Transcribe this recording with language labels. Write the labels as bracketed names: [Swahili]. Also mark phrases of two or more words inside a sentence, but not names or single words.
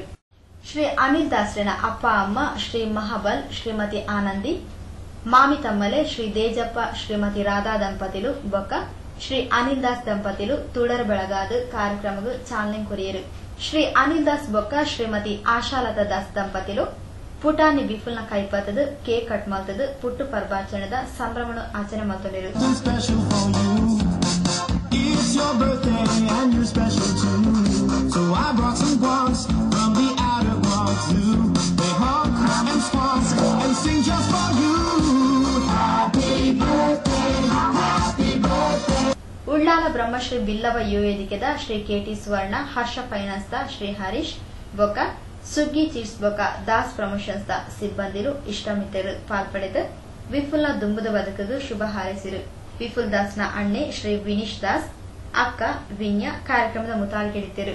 [Tulu] ಶ್ರೀ ಅನಿಲ್ ದಾಸ್ರನ ಅಪ್ಪ ಅಮ್ಮ ಶ್ರೀ ಮಹಾಬಲ್ ಶ್ರೀಮತಿ ಆನಂದಿ, ಮಾಮಿ ತಮ್ಮಲೆ ಶ್ರೀ ದೇಜಪ್ಪ ಶ್ರೀಮತಿ ರಾಧಾ ದಂಪತಿಲು ಬೊಕ್ಕ ಶ್ರೀ ಅನಿಲ್ ದಾಸ್ ದಂಪತಿಲು ತುಳರ್ ಬೆಳಗಾದ ಕಾರ್ಯಕ್ರಮಗೂ ಚಾಲನೆ ಕೊರಿಯರು. ಶ್ರೀ ಅನಿಲ್ ದಾಸ್ ಬೊಕ್ಕ ಶ್ರೀಮತಿ ಆಶಾಲತಾ ದಾಸ್ ದಂಪತಿಲು ಪುಟಾಣಿ ಬಿಫುಲ್ನ ಕೈಪತ್ತದು [English] cake cut [Tulu] ಮಲ್ತದು ಪುಟ್ಟು ಪರ್ಬಾಚರಣದ ಸಂಭ್ರಮವನ್ನು ಆಚರಣೆ ಮಾಡ್ಕೊಂಡಿರು. [English] It's your birthday and you're special too. So I brought some guans from the outer world too. They honk and sponsor and sing just for you. Happy birthday, happy birthday. [Tulu] ಉಳ್ಳಾಲ ಬ್ರಹ್ಮಶ್ರೀ ಬಿಲ್ಲವ ಯುವ ವೇದಿಕೆದ ಶ್ರೀ ಕೆಟಿ ಸುವರ್ಣ, ಹರ್ಷ ಫೈನಾನ್ಸ್ ದ ಶ್ರೀ ಹರೀಶ್ ಬೊಕ್ಕ ಸುಗ್ಗಿ ಚಿಟ್ಸ್ ಬೊಕ್ಕ ದಾಸ್ ಪ್ರಮೋಷನ್ಸ್ ದ ಸಿಬ್ಬಂದಿರು ಇಷ್ಟಮಿತರು ಪಾಲ್ಪಡೆದು ವಿಫುಲ್ನ ದುಂಬುದ ಬದುಕದು ಶುಭ ಹಾರೈಸಿರು. ವಿಫುಲ್ ದಾಸ್ನ ಅಣ್ಣೆ ಶ್ರೀ ವಿನೀಶ್ ದಾಸ್, ಅಕ್ಕ ವಿನ್ಯ ಕಾರ್ಯಕ್ರಮದ ಮುತಾಲ್ಕೆಡಿತರು.